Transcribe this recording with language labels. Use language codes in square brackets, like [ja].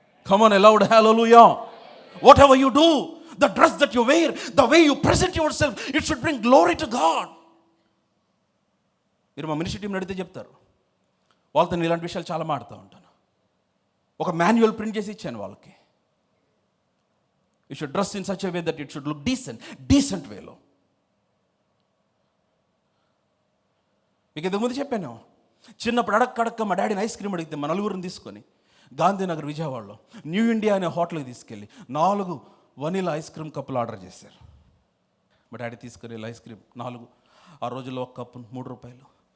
[en] Come on, loud hallelujah. Whatever you do, the dress that you wear, the way you present yourself, it should bring glory to God. [te] మీరు మా ministry team అడిగితే చెప్తారు. వాళ్ళతో నేను ఇలాంటి విషయాలు చాలా మాడుతూ ఉంటాను. ఒక మాన్యువల్ ప్రింట్ చేసి ఇచ్చాను వాళ్ళకి. [en] You should dress in such a way that it should look decent వేలో. [te] మీకు ఇంతకుముందు చెప్పాను, చిన్నప్పుడు అడక్క మా డాడీని ఐస్ క్రీమ్ అడిగితే మా నలుగురిని తీసుకొని గాంధీనగర్ విజయవాడలో న్యూ ఇండియా అనే హోటల్కి తీసుకెళ్ళి 4 వనీలా ఐస్ క్రీమ్ కప్పులు ఆర్డర్ చేశారు. మా డాడీ తీసుకొని వెళ్ళి ఐస్ క్రీమ్ 4, ఆ రోజుల్లో ఒక కప్పు 3 రూపాయలు.